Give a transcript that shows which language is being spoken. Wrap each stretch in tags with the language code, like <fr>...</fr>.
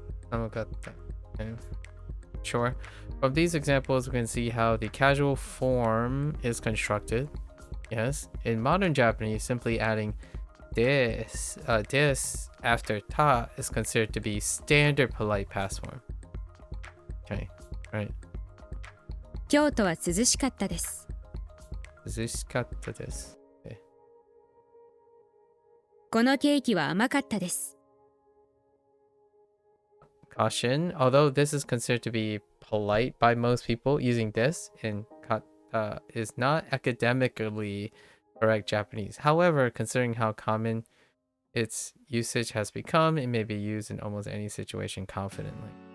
<ja>Samakatta.</ja> <en>Okay. Sure. From these examples, we can see how the casual form is constructed. Yes. In modern Japanese, simply adding this after ta is considered to be standard polite past form. Okay. Right.</en> <ja>京都は涼しかったです。 Zushikatta desu. Okay. このケーキは甘かったです。</ja> <en>Caution. Although this is considered to be polite by most people, using this in kata is not academically correct Japanese. However, considering how common its usage has become, it may be used in almost any situation confidently.</en>